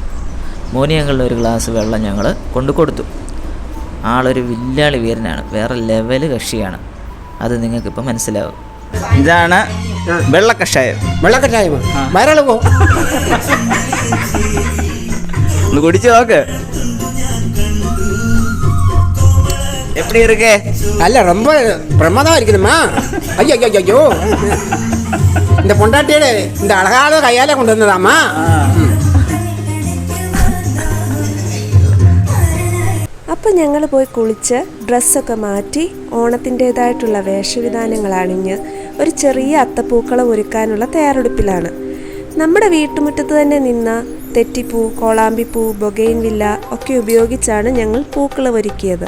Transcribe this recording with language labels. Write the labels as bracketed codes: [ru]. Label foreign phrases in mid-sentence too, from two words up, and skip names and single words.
[ml] മോനിയങ്ങളുടെ ഒരു ഗ്ലാസ് വെള്ളം ഞങ്ങൾ കൊണ്ടു കൊടുത്തു. ആളൊരു വില്ലാളി വീരനാണ്, വേറെ ലെവല് കക്ഷിയാണ്. അത് നിങ്ങൾക്കിപ്പോൾ മനസ്സിലാവും. ഇതാണ് വെള്ളക്കഷായം. വയറളവോ ഒന്ന് കുടിച്ചു നോക്ക്. [ta] எப்படி இருக்கு? அல்ல ரொம்ப பிரமாதமா இருக்குதுமா. ஐயோ ஐயோ ஐயோ. இந்த பொண்டாட்டியோட இந்த அழகான கையால கொண்டு வந்ததாமா. [ml] അപ്പം ഞങ്ങൾ പോയി കുളിച്ച് ഡ്രസ്സൊക്കെ മാറ്റി ഓണത്തിൻ്റേതായിട്ടുള്ള വേഷവിധാനങ്ങൾ അണിഞ്ഞ് ഒരു ചെറിയ അത്തപ്പൂക്കളം ഒരുക്കാനുള്ള തയ്യാറെടുപ്പിലാണ്. നമ്മുടെ വീട്ടുമുറ്റത്ത് തന്നെ നിന്ന തെറ്റിപ്പൂ, കോളാമ്പിപ്പൂ, ബൊഗെയിൻവില്ല ഒക്കെ ഉപയോഗിച്ചാണ് ഞങ്ങൾ പൂക്കളം ഒരുക്കിയത്.